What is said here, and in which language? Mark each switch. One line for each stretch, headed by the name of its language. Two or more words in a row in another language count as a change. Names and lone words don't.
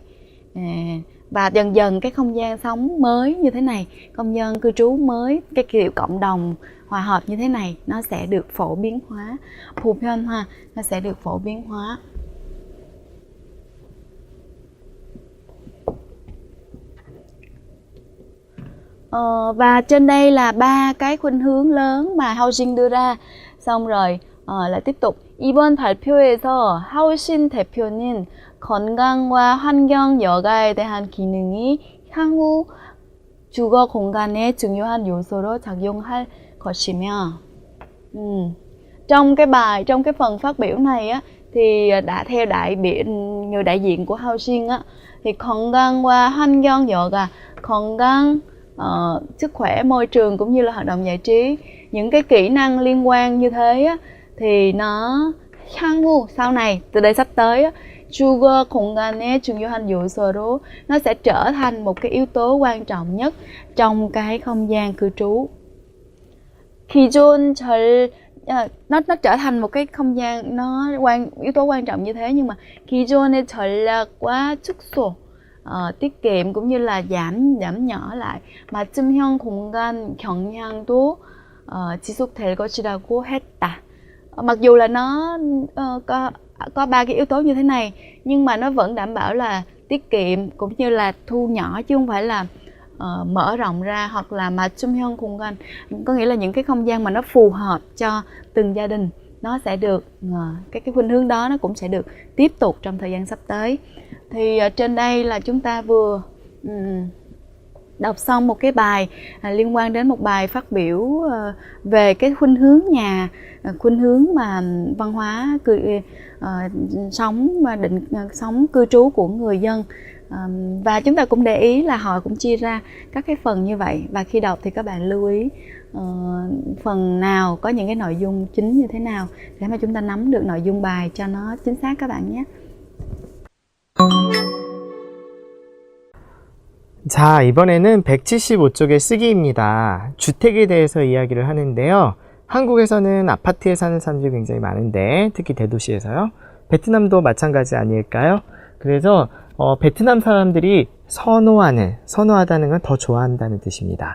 Vietnamese: Và dần dần cái không gian sống mới như thế này, không gian cư trú mới, cái kiểu cộng đồng hòa hợp như thế này, nó sẽ được phổ biến hóa, 보편화, nó sẽ được phổ biến hóa. Và trên đây là 3 cái khuynh hướng lớn mà Housing đưa ra. Xong rồi lại tiếp tục.
Korean: 이번 발표에서 하우신 대표는 건강과 환경 여가에 대한 기능이 향후 주거 공간의 중요한 요소로 작용할 것이며,
Vietnamese: trong cái phần phát biểu này á, thì đã theo người đại diện của Housing á, thì
Korean: 건강과 환경 여가, 건강,
Vietnamese: sức khỏe, môi trường cũng như là hoạt động giải trí, những cái kỹ năng liên quan như thế á, thì nó 향후, sau này, từ đây sắp tới á,
Korean: 주거 공간의 중요한 요소로,
Vietnamese: nó sẽ trở thành một cái yếu tố quan trọng nhất trong cái không gian cư trú. nó trở thành một cái không gian, yếu tố quan trọng như thế, nhưng mà
Korean: 기존의 전략과 축소,
Vietnamese: tiết kiệm cũng như là giảm nhỏ lại,
Korean: 맞춤형 공간 경향도 지속될 것이라고 했다.
Vietnamese: Mặc dù là nó có 3 cái yếu tố như thế này, nhưng mà nó vẫn đảm bảo là tiết kiệm cũng như là thu nhỏ, chứ không phải là mở rộng ra, hoặc là
Korean: 맞춤형 공간,
Vietnamese: có nghĩa là những cái không gian mà nó phù hợp cho từng gia đình, nó sẽ được cái khuynh hướng đó nó cũng sẽ được tiếp tục trong thời gian sắp tới. Thì trên đây là chúng ta vừa đọc xong một cái bài liên quan đến một bài phát biểu về cái khuynh hướng nhà, khuynh hướng mà văn hóa sống cư trú của người dân. Và chúng ta cũng để ý là họ cũng chia ra các cái phần như vậy, và khi đọc thì các bạn lưu ý phần nào có những cái nội dung chính như thế nào để mà chúng ta nắm được nội dung bài cho nó chính xác các bạn nhé.
Korean: 자, 이번에는 175쪽의 쓰기입니다. 주택에 대해서 이야기를 하는데요. 한국에서는 아파트에 사는 사람들이 굉장히 많은데, 특히 대도시에서요. 베트남도 마찬가지 아닐까요? 그래서 베트남 사람들이 선호하다는 건 더 좋아한다는 뜻입니다.